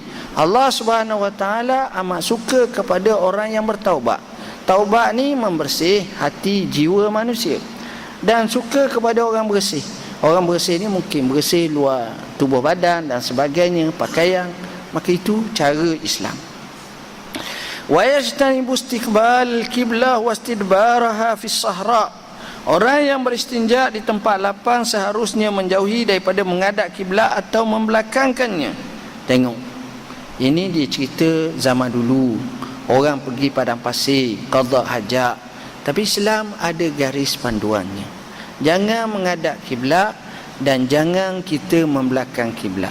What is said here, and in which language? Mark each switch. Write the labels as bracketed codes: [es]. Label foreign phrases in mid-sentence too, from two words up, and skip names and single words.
[ar] الله سبحانه وتعالى [ms] amat suka kepada orang yang bertaubat. Taubat ni membersih hati jiwa manusia, dan suka kepada orang bersih. Orang bersih ni mungkin bersih luar tubuh badan dan sebagainya, pakaian. Maka itu cara Islam. [ar] ويجتنب استقبال القبلة واستدبارها في الصحراء. [ms] Orang yang beristinja di tempat lapang seharusnya menjauhi daripada menghadap kiblat atau membelakangkannya. Tengok, ini dia cerita zaman dulu. Orang pergi padang pasir, qada hajat. Tapi Islam ada garis panduannya. Jangan menghadap kiblat dan jangan kita membelakang kiblat.